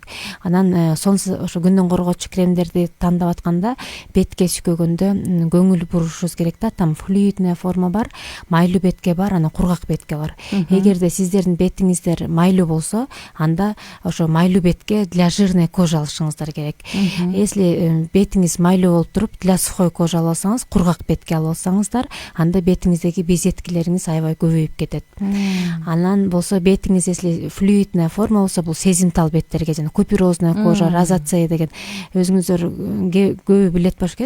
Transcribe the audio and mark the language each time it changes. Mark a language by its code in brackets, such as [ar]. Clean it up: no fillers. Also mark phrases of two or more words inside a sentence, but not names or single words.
[ky] Анан ошо күндөн коргоочу кремдерди тандап атканда, бетке сүйкөгөндө көңүл бурушубуз керек да. Там [ru] флюидная форма [ky] бар, майлуу бетке бар, анан кургак бетке бар. Эгерде сиздердин бетиңиздер майлуу болсо, анда ошо майлуу бетке [ru] для жирной кожа [ky] алышыңыздар керек. Если бетиңиз майлуу болуп туруп, [ru] для сухой кожа [ky] алсаңыз, кургак бетке алсаңыз, анда бетиңиздеги безеткилериңиз аябай көбөйүп кетет. Анан болсо бетиңиз если [ru] флюидная форма [ky] болсо, бул сезимтал беттерге, жана [ru] куперозная кожа, [ky] розация деген өзүңүздөр көбү билет болуш керек.